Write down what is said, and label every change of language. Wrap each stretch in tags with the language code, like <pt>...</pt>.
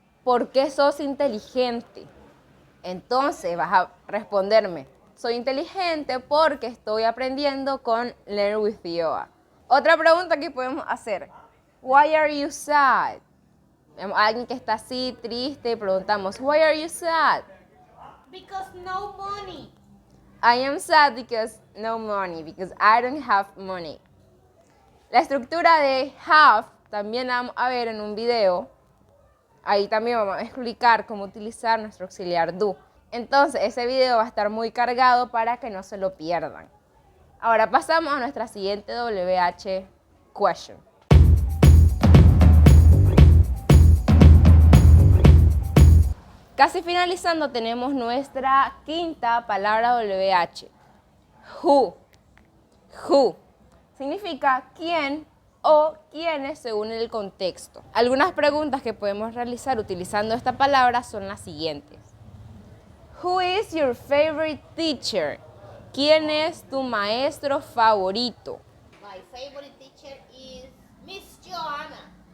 <es>¿Por qué sos inteligente? Entonces vas a responderme, soy inteligente porque estoy aprendiendo con Learn with Yoa. Otra pregunta que podemos hacer,</es> <en>why are you sad?</en> <es>Vemos a alguien que está así, triste, y preguntamos,</es> <en>why are you sad? Because no money. I am sad because no money, because I don't have money.</en> <es>La estructura de have también la vamos a ver en un video. Ahí también vamos a explicar cómo utilizar nuestro auxiliar do. Entonces, ese video va a estar muy cargado para que no se lo pierdan. Ahora pasamos a nuestra siguiente WH question. Casi finalizando tenemos nuestra quinta palabra WH. Who. Who. Significa quién o quiénes según el contexto. Algunas preguntas que podemos realizar utilizando esta palabra son las siguientes.</es> <en>Who is your favorite teacher?</en> <es>¿Quién es tu maestro favorito?</es> <en>My favorite teacher is Miss Joanna.</en>